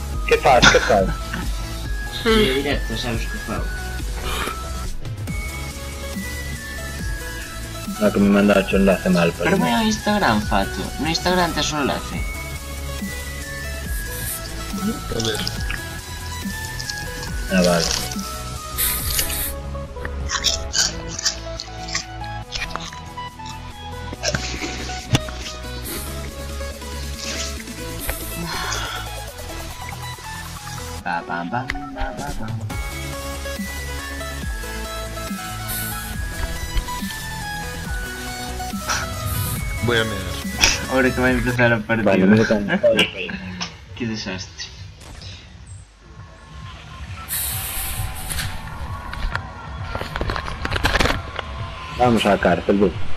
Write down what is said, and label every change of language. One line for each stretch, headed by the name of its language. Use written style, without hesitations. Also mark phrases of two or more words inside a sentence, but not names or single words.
Galician: Que faz, que faz? Si é directo, sabes que fago.
Spanish: No, que me mandaste un enlace mal,
Galician: Pero vai ao Instagram, Fato. No Instagram tes un enlace.
Spanish: A ver. Ah, vale. Ba, bam, bam, ba, ba, bam. Voy a mirar.
Galician: Ahora que vai empezar a partida.
Spanish: Vale, me tocan. Que desastre.
Galician: Vamos á cárcel, vos.